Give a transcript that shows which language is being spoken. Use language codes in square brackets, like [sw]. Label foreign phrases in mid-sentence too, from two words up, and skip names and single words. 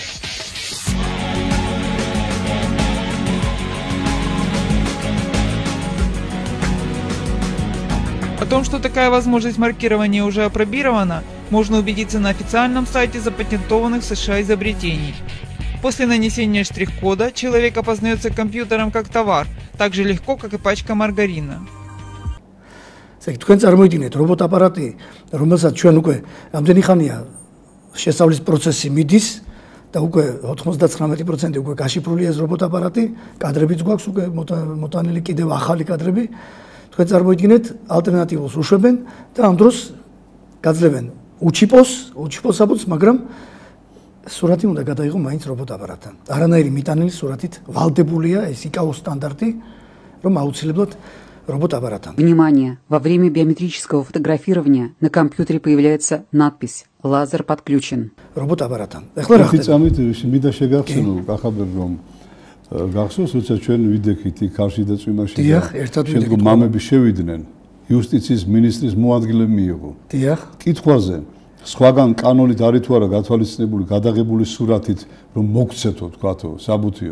[ru] О том, что такая возможность маркирования уже апробирована, можно убедиться на официальном сайте запатентованных в США изобретений. После нанесения штрих-кода человек опознается компьютером как товар, так же легко, как и пачка маргарина. [ka] თქვენ წარმოიდგინეთ რობოტ-აპარატი, რომელსაც ჩვენ უკვე ამდენი ხანია შესწავლის პროცესი მიდის და უკვე 99% უკვე გაშიფრულია ეს რობოტ-აპარატი, კადრებიც გვაქვს უკვე მოტანილი კიდევ ახალი კადრები. თქვენ წარმოიდგინეთ ალტერნატივულს უშვებენ და ამ დროს გაძლევენ უჩიპოს საბუთს, მაგრამ სურათი უნდა გადაიღო მაინც რობოტ-აპარატთან. არანაირი მიტანილი სურათით ვალდებულია ეს იკაოს სტანდარტი, რომ აუცილებლად робот-аппаратом. [ru] Внимание! Во время биометрического фотографирования на компьютере появляется надпись «Лазер подключен». Робот-аппаратом. [ka] ეხლა რა ხდება? წამით მინდა შეგახსენო, კახაბერ რომ გახსოვს, როცა ჩვენ ვიდექით იქ ქარში და წვიმაში. დიახ, ერთად ვიდექით. შემდგომ მამები შევიდნენ, იუსტიციის მინისტრის მოადგილე მიიღო. დიახ. კითხვაზე სხვაგან კანონით არის თუ არა გათვალისწინებული გადაღებული სურათით რომ მოგცეთო, თქვათო, საბუთიო.